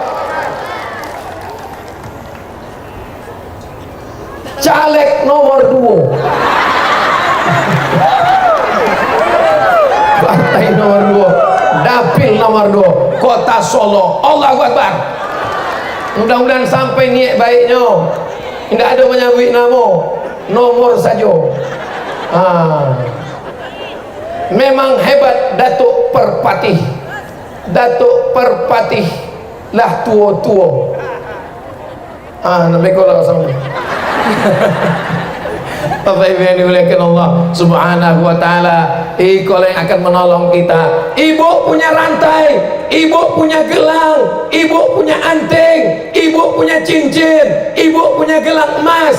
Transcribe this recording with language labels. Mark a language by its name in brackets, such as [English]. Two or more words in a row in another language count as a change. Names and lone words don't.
[Indonesian] Caleg nomor 2, partai nomor 2, dapil nomor 2, kota Solo. [Arabic] Allahu Akbar. [Indonesian] Mudah-mudahan sampai niat baiknya, tidak ada menyebut nama, nomor saja. Memang hebat Datuk Perpatih. Datuk Perpatih lah tua-tua. Nampak kau lah sama. Bapak Ibu yang dimuliakan Allah [Arabic] Subhanahu wa taala, [Indonesian] ikolah yang akan menolong kita. Ibu punya rantai, ibu punya gelang, ibu punya anting, ibu punya cincin, ibu punya gelang emas.